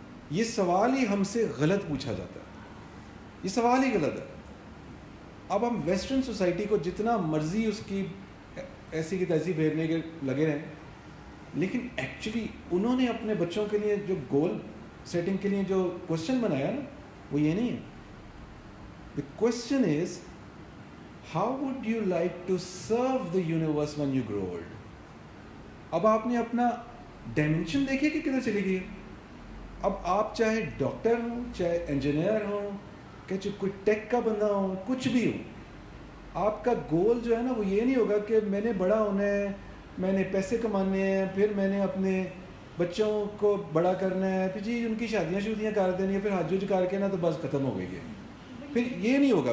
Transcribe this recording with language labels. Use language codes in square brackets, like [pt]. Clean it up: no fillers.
[ur] یہ سوال ہی ہم سے غلط پوچھا جاتا ہے، یہ سوال ہی غلط ہے. اب ہم ویسٹرن سوسائٹی کو جتنا مرضی اس کی ایسی کی تیسی پھیرنے کے لگے رہیں, لیکن ایکچولی انہوں نے اپنے بچوں کے لیے جو گول سیٹنگ کے لیے جو کوشچن بنایا نا, وہ یہ نہیں ہے. [en] The question is, how would you like to serve the universe when you grow old? [ur] اب آپ نے اپنا ڈائمینشن دیکھیے کہ کدھر چلی گئی ہے. اب آپ چاہے ڈاکٹر ہوں, چاہے انجینئر ہوں, کہ کوئی ٹیک کا بندہ ہو, کچھ بھی ہو, آپ کا گول جو ہے نا وہ یہ نہیں ہوگا کہ میں نے بڑا ہونا ہے, میں نے پیسے کمانے ہیں, پھر میں نے اپنے بچوں کو بڑا کرنا ہے, پھر جی ان کی شادیاں کر دینی ہے, پھر حج وج کر کے نا تو بس ختم ہو گئی ہے. پھر یہ نہیں ہوگا.